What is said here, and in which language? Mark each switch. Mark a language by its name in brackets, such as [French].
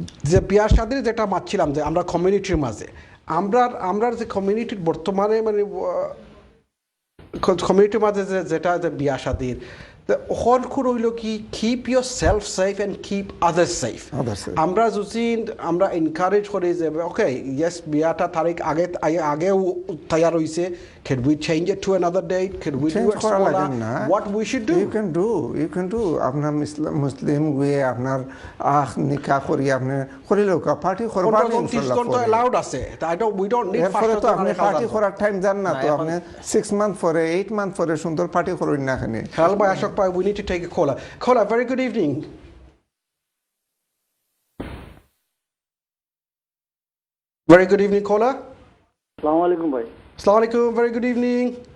[Bangla] যে বিয়ার শাদির যেটা মানছিলাম যে আমরা কমিউনিটির মাঝে আমরা যে কমিউনিটির বর্তমানে মানে কমিউনিটির মাঝে যেটা যে বিয়া শাদির ওখান হইল কি [English] Keep yourself safe and keep others safe. [Bangla] আমরা যদি আমরা এনকারেজ করি যে ওকে ইয়েস বিয়াটা তারিখ আগেও তৈয়ার হয়েছে, [English] can we change it to another date, can we do it smaller, what we should do, you can do [Bangla] আপনার মুসলিম গিয়ে আপনার নিকা করি আপনি করিলেও পার্টি করবা ইনশাআল্লাহ allowed আছে। [English] we don't need [Bangla] তো আপনি পার্টি করার টাইম জান না তো আপনি 6 মান্থ পরে 8 মান্থ পরে সুন্দর পার্টি করুন না এখানে। হ্যালো ভাই আশোক ভাই, [English] we need to take a caller. Caller, very good evening. Very good evening, caller. [Bangla] আসসালামু আলাইকুম ভাই। [English] আসসালামু আলাইকুম, very good evening.